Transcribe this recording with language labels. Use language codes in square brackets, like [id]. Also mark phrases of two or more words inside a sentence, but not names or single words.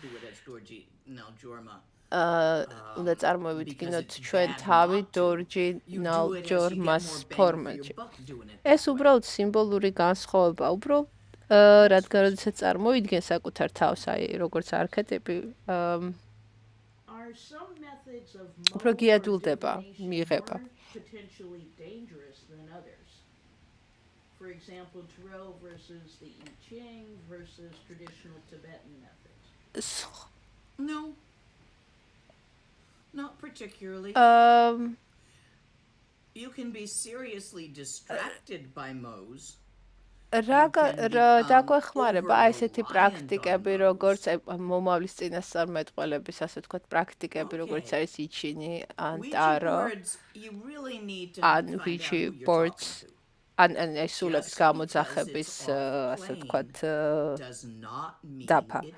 [ka] უნდა წარმოვიდგინოთ ჩვენ თავი დორჯი ნალჯორმას ფორმაში. ეს უბრალოდ სიმბოლური განსხვავება, უბრალოდ რადგან როდესაც წარმოვიდგენ საკუთარ თავს, აი როგორც არქეტიპი, უფრო გიადვილდება მიღება. [en] For example, Tarot versus the I Ching versus traditional Tibetan methods. No. Not particularly. You can be seriously distracted by Mo's. [ka] დაგვეხმარება აი ესეთი პრაქტიკები, როგორც მომავლის წინასწარმეტყველების, ასე ვთქვათ, პრაქტიკები, როგორც არის იჩინი, ან ტარო, ან [en] ouija boards, [ka] ან სულების გამოძახების, ასე ვთქვათ, დაფა.